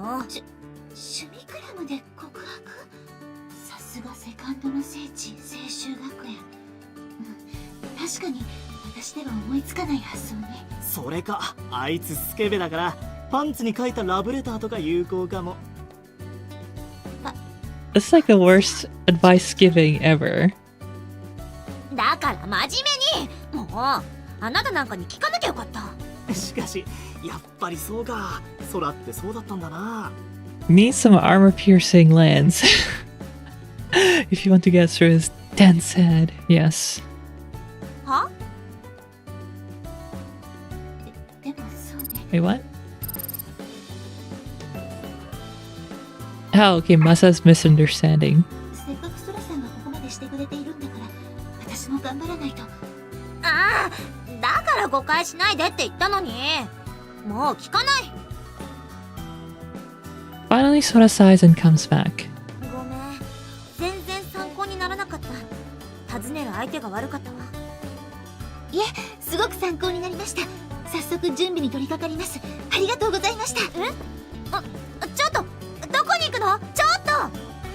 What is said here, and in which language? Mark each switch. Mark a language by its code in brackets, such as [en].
[ja] 趣味クラムで告白。さすがセカンドの聖地青州学園。確かに私では思いつかない発想ね。それか、あいつスケベだからパンツに書いたラブレターとか有効かも。 [en] It's like the worst advice giving ever. [ja] だから真面目に。もうあなたなんかに聞かなきゃよかった。しかしやっぱりそうか、空ってそうだったんだな。 [en] Need some armor-piercing lance. If you want to get through his dense head, yes. [ja] は？でもそうね。 [en] Wait, what? Oh, okay, Masa's misunderstanding. [ja] せっかくソラさんがここまでしてくれているんだから私も頑張らないと。ああ、だから誤解しないでって言ったのに。もう聞かない。 [en] Finally, Sora sighs and comes back. [ja] ごめん、全然参考にならなかった。尋ねる相手が悪かったわ。いえ、すごく参考になりました。早速準備に取り掛かります。ありがとうございました。え？ちょっと、どこに行くの？ちょっと！